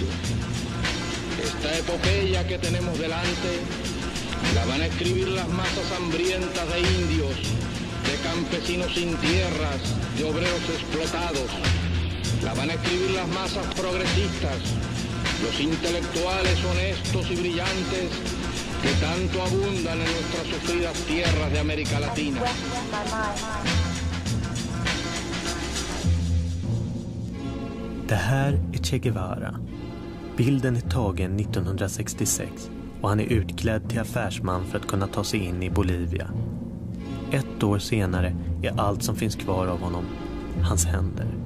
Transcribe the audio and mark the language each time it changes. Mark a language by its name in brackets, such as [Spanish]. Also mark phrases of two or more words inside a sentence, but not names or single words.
[Spanish] Esta epopeya que tenemos delante la van a escribir las masas hambrientas de indios, de campesinos sin tierras, de obreros explotados. La van a escribir las masas progresistas, los intelectuales honestos y brillantes que tanto abundan en nuestras sufridas tierras de América Latina. [Swedish] Det här är Che Guevara. Bilden är tagen 1966 och han är utklädd till affärsman för att kunna ta sig in i Bolivia. 1 år senare är allt som finns kvar av honom hans händer.